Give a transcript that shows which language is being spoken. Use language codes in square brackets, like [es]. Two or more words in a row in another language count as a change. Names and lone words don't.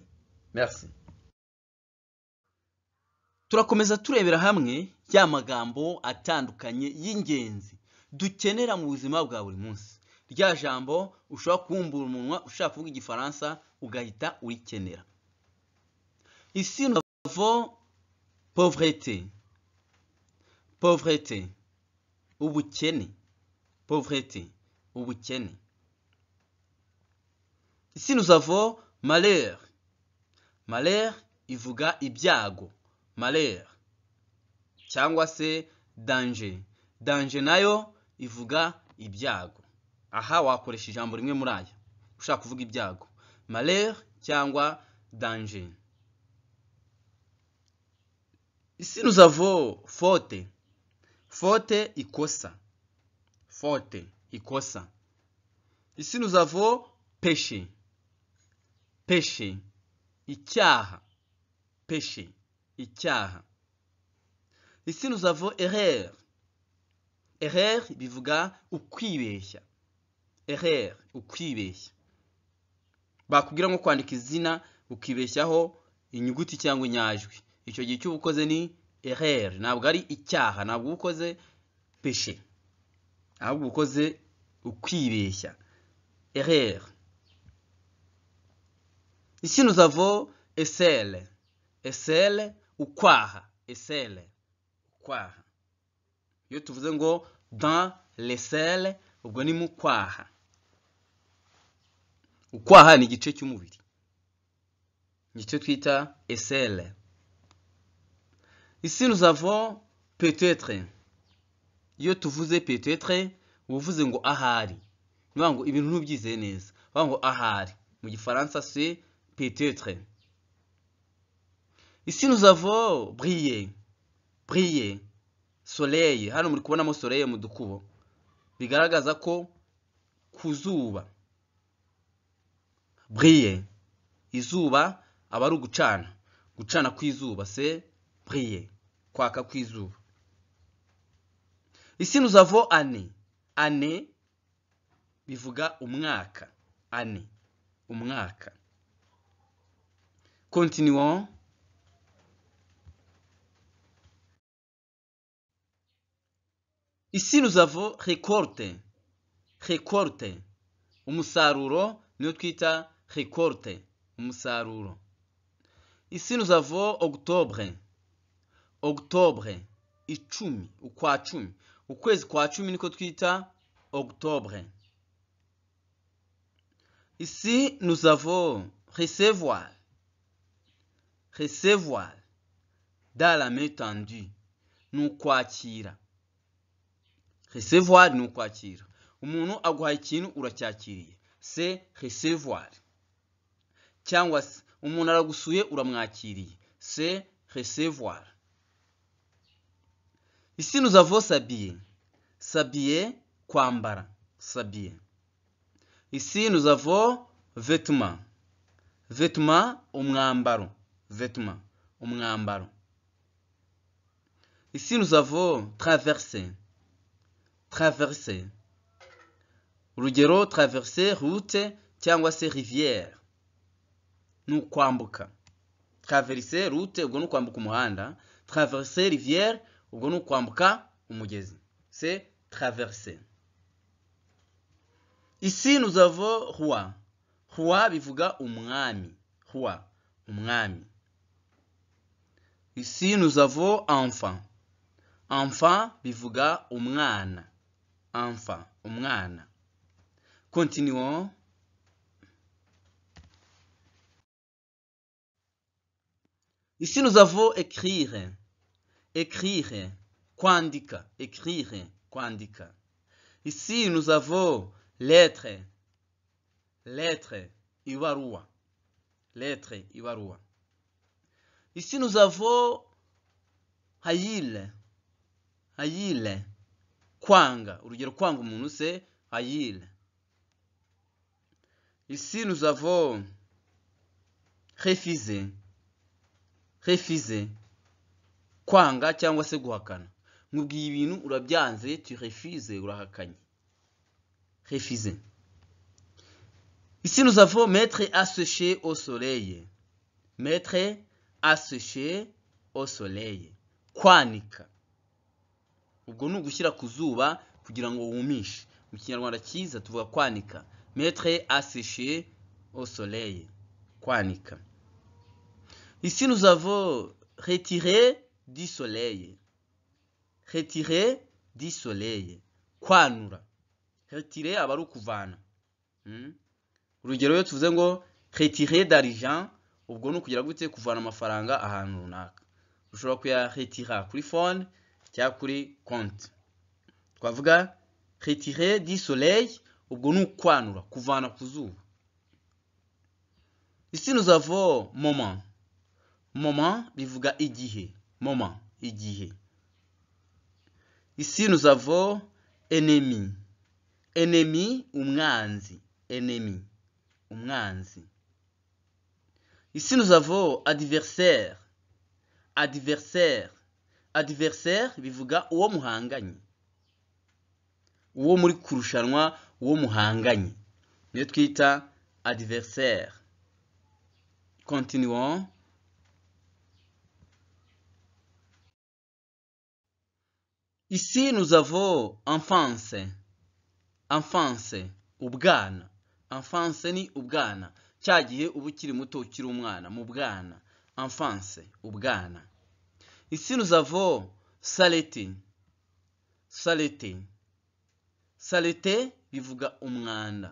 [fr] Merci. [rw] Turakomeza turebera hamwe ya magambo atandukanye y'ingenzi dukenera mu buzima bwa buri munsi. Rya jambo ushobora kubumbura umunwa ushaka kuvuga igifaransa ugahita urikenera. [fr] Ici nous avons pauvreté. [rw] Pauvreté. Ubukene. [fr] Pauvreté. Ubukene. Ici nous avons malheur. [rw] Malheur ivuga ibyago. Malheur. Cyangwa se danger. Danger nayo ivuga ibyago. Aha wakoresha ijambo rimwe muri aya ushaka kuvuga ibyago. [fr] Malheur cyangwa danger. Ici nous avons faute. [rw] Faute ikosa. Faute ikosa. [fr] Ici nous avons péché. Péché icyaha. Péché icyaha. Ici nous avons erreur. [rw] Erreur bivuga ukwibeshya. Erreur ukwibeshya. Bakubwira ngo kwandika izina ukibeshyaho inyuguti cyangwa inyajwi. Icyo gihe cyo ubukoze ni erreur, ntabwo ari icyaha, ntabwo ubukoze péché, ahubwo ubukoze ukwibeshya. [fr] Erreur. Ici nous avons esele. [rw] Esele ukwaha. Esele ukwaha. Iyo tuvuze ngo [fr] dans l'esele [rw] ubwo ni mu kwaha. Ukwaha ni igice cy'umubiri, nicyo twita esele. [fr] Ici nous avons peut-être. [rw] Iyo tuvuze peut-être uvuze ngo ahari, niba ngo ibintu ntubyize neza, bavuga ngo ahari. Mu gifaransa [fr] c'est peut-être. Ici nous avons briller. Briller. Soleil. [rw] Hano muri kubonamo soleil mu dukubo, bigaragaza ko kuzuba. Briller. Izuba aba ari ugucana. Gucana kw'izuba [fr] c'est briller. [rw] Kwaka kw'izuba. [fr] Ici nous avons année. Année [rw] bivuga umwaka. [fr] Année. [rw] Umwaka. Continuons. [fr] Ici nous avons récolte. Récolte. [rw] Umusaruro niyo twita récolte. Umusaruro. [fr] Ici nous avons octobre. Octobre. [rw] Icumi. Ukwa cumi. Ukwezi kwa cumi niko twita octobre. [fr] Ici nous avons recevoir. Recevoir. Dans la main tendue. [rw] Nukwakira. Recevoir ni ukwakira. Umuntu aguhaye ikintu uracyakiriye, [fr] c'est recevoir. [rw] Cyangwa se umuntu aragusuye uramwakiriye, [fr] c'est recevoir. Ici nous avons s'habiller. S'habiller kwambara. S'habiller. Ici nous avons vêtements. [rw] Vêtements umwambaro. Vêtements umwambaro. [fr] Ici nous avons traverser. Traverser. [rw] Urugero [fr] traverser route [rw] cyangwa se rivière. Nukwambuka. [fr] Traverser route [rw] ubwo nukwambuka umuhanda. [fr] Traverser rivière [rw] ubwo nukwambuka umugezi. [fr] C'est traverser. Ici nous avons roi. [rw] Roi bivuga umwami. Roi, umwami. [fr] Ici nous avons enfant. [rw] Enfant bivuga umwana. [fr] Enfant, umwana. Continuons. Ici nous avons écrire. [rw] Écrire, kwandika. Écrire, kwandika. [fr] Ici nous avons lettre. Lettre, ibarua. Lettre, ibarua. Ici nous avons hayile. [rw] Hayile, kwanga. Urugero kwanga umuntu se hayile. [fr] Ici nous avons refuser. Refuser, [rw] kwanga cyangwa se guhakana. Nkubwiye ibintu urabyanze, [fr] tu refuses, [rw] urahakanye. [fr] Refuser. Ici nous avons mettre à sécher au soleil. Mettre à sécher au soleil. [rw] Kwanika. Ubwo ni ugushyira ku zuba kugira ngo wumishe. Mu Kinyarwanda cyiza tuvuga kwanika. [fr] Mettre à sécher au soleil. [rw] Kwanika. [fr] Ici nous avons retirer du soleil. Retirer du soleil. [rw] Kwanura. Retirer aba ari ukuvana. Urugero iyo tuvuze ngo [fr] retirer d'argent, [rw] ubwo ni ukugira gute kuvana amafaranga ahantu runaka. Ushobora kuya retira kuri phone cyangwa kuri compte. [fr] Twavuga retirer du soleil, [rw] ubwo ni ukwanura, kuvana ku zuba. [fr] Ici nous avons moment. [rw] Moment bivuga igihe. Moment, igihe. [fr] Ici nous avons ennemi. [rw] Ennemi, umwanzi. Ennemi, umwanzi. [fr] Ici nous avons adversaire. [rw] Adversaire. Adversaire bivuga uwo muhanganye. Uwo muri kurushanwa, uwo muhanganye. Niyo twita adversaire. Continuons. [fr] Ici nous avons enfance. Enfance, [rw] ubwana. Enfance ni ubwana. Cyagihe ubu kiri muto ukiri umwana, mu bwana. Enfance, ubwana. [fr] Ici nous avons saleté. [rw] Saleté. Saleté bivuga umwanda.